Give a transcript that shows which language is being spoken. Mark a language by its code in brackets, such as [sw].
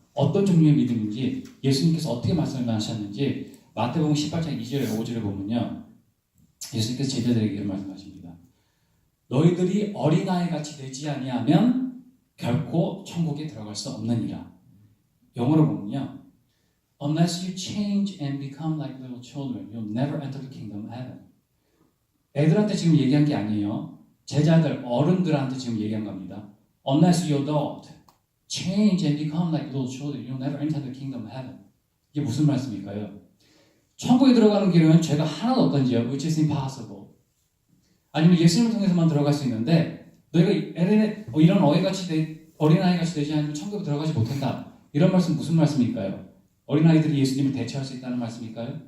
[ko] 어떤 종류의 믿음인지 예수님께서 어떻게 말씀하셨는지 마태복음 18장 2절에 5절에 보면요. 예수님께서 제자들에게 이런 말씀하십니다. 너희들이 어린아이같이 되지 아니하면 결코 천국에 들어갈 수 없느니라. 영어로 보면요. [en] Unless you change and become like little children, you'll never enter the kingdom of heaven. [ko] 애들한테 지금 얘기한 게 아니에요. 제자들, 어른들한테 지금 얘기한 겁니다. [en] Unless you adult, change and become like little children, you'll never enter the kingdom of heaven. [ko] 이게 무슨 말씀일까요? 천국에 들어가는 길은 죄가 하나도 없던지요. [en] Which is impossible. [ko] 아니면 예수님을 통해서만 들어갈 수 있는데 너희가 이런 어린아이같이 되지 않으면 천국에 들어가지 못한다. 이런 말씀 무슨 말씀일까요? 어린아이들이 예수님을 대체할 수 있다는 말씀일까요?